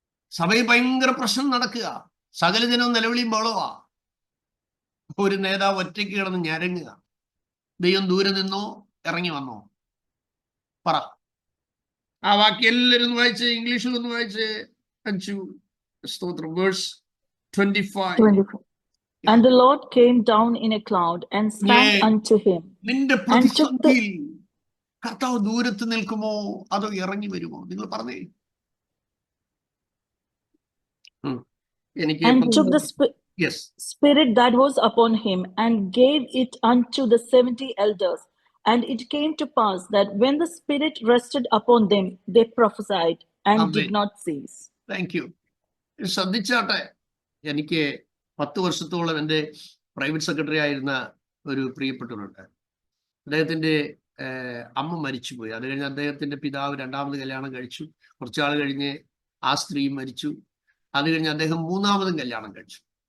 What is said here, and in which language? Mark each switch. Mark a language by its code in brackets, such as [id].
[ml] സഭയിൽ ഭയങ്കര പ്രശ്നം നടക്കുക, സകല ജനവും നിലവിളിയും ബഹളവാ. ഒരു നേതാവ് ഒറ്റയ്ക്ക് കിടന്ന് ഞരങ്ങുക. ദൈവം ദൂരെ നിന്നോ ഇറങ്ങി വന്നോ? പറ. ആ വാക്യം എല്ലാവരും വായിച്ച്, ഇംഗ്ലീഷിൽ ഒന്ന് വായിച്ച്. അഞ്ചു സ്തോത്രം. Verse 25. [en] And the Lord came down in a cloud and spake unto him. [ml] നിന്റെ പ്രതിസന്ധിയിൽ കർത്താവ് ദൂരത്ത് നിൽക്കുമോ അതോ ഇറങ്ങി വരുമോ? നിങ്ങൾ പറഞ്ഞേ. എനിക്ക് [en] And took the spirit that was upon him and gave it unto the 70 elders. And it came to pass that when the spirit rested upon them, they prophesied and did not cease. Thank you. [ml] ശ്രദ്ധിച്ചാട്ടെ. എനിക്ക് 10 വർഷത്തോളം എൻ്റെ private secretary ആയിരുന്ന ഒരു പ്രിയപ്പെട്ടവരുണ്ട്. അദ്ദേഹത്തിൻ്റെ അമ്മ മരിച്ചുപോയി. അത് കഴിഞ്ഞ് അദ്ദേഹത്തിൻ്റെ പിതാവ് 2ാമത് കല്യാണം കഴിച്ചു. കുറച്ചാൾ കഴിഞ്ഞ് ആ സ്ത്രീ മരിച്ചു. അത് കഴിഞ്ഞ് അദ്ദേഹം 3ാമതും കല്യാണം കഴിച്ചു.